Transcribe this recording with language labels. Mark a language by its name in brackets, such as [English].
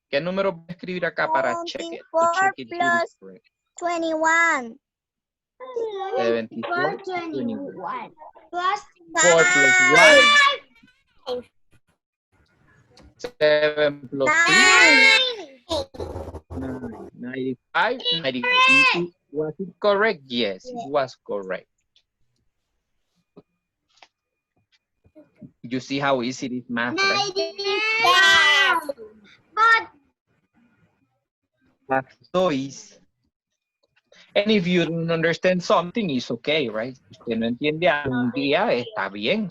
[Spanish] ¿Qué número voy a escribir acá para [English] check it? To check it here is correct. 21. 74, 21. Plus 4 plus 1. 7 plus 3. 95, 94. Was it correct? Yes, it was correct. You see how easy it is math, right? 95. But That's so easy. And if you don't understand something, it's okay, right? [Spanish] Si usted no entiende algún día, está bien.